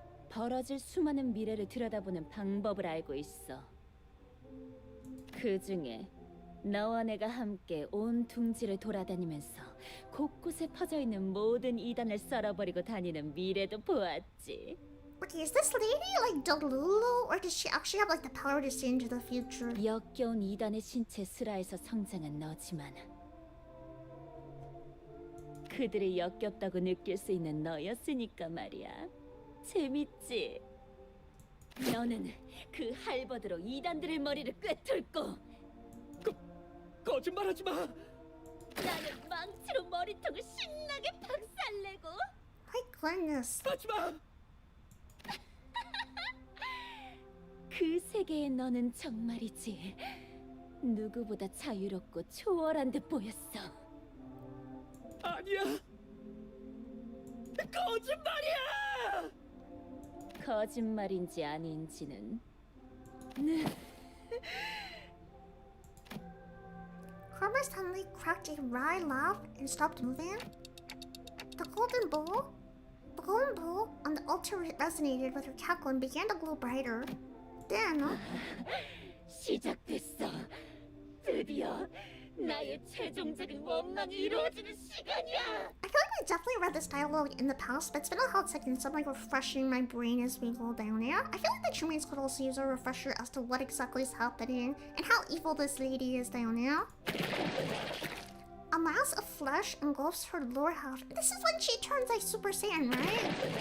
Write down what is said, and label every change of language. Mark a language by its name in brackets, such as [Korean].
[Korean] 벌어질 수많은 미래를 들여다보는 방법을 알고 있어. 그 중에 너와 내가 함께 온 둥지를 돌아다니면서 곳곳에 퍼져 있는 모든 이단을 썰어버리고 다니는 미래도 보았지. [English] Okay, is this lady like Delulu, or does she actually have the power to see into the future? [Korean] 역겨운 이단의 신체 슬하에서 성장한 너지만 그들이 역겹다고 느낄 수 있는 너였으니까 말이야. 재밌지? 너는 그 할버드로 이단들의 머리를 꿰뚫고 거짓말하지 마. 나는 망치로 머리통을 신나게 박살내고. [English] My goodness. [Korean] 하지 마. 그 세계의 너는 정말이지 누구보다 자유롭고 초월한 듯 보였어. 아니야. 거짓말이야. 거짓말인지 아닌지는 [English] Cromer suddenly cracked a wry laugh and stopped moving. The golden bowl, combo on the altar resonated with her cackle and began to glow brighter. Then, [Korean] 시작됐어. 드디어 나의 최종적인 원망이 이루어지는 시간이야. [English] I feel like I definitely read this dialogue in the past, but it's been a hot second, so I'm like refreshing my brain as we go down here. I feel like the Chipmates could also use a refresher as to what exactly is happening and how evil this lady is down here. A mass of flesh engulfs her lower half. This is when she turns like Super Saiyan, right?